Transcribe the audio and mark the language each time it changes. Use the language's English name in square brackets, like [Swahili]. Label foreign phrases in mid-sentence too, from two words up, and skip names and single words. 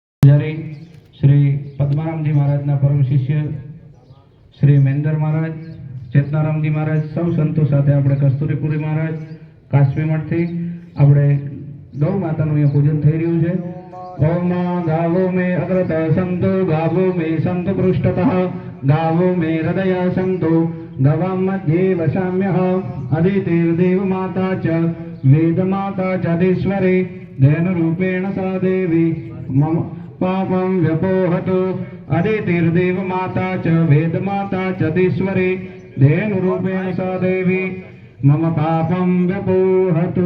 [Gujarati] પૂજારી શ્રી પદ્મારામજી મહારાજના પરમ શિષ્ય શ્રી મેંદર મહારાજ, ચેતનારામજી મહારાજ, સૌ સંતો સાથે આપણે કસ્તુરીપુરી મહારાજ કાશ્મી મઠથી આપણે ગૌ માતાનું અહીંયા પૂજન થઈ રહ્યું છે. [Sanskrit] ओम गावो मे अग्रत संतो गावो मे संत पृष्ठतः गावो मे हृदय संतो गवां मध्ये वसाम्यः अदितिर्देव माता च वेद माता च अधीश्वरी धेन रूपेण सा देवी मम पापं व्यपोहतु अदितिर्देव माता च वेद माता च अधीश्वरी धेन रूपेण सा देवी मम पापं व्यपोहतु.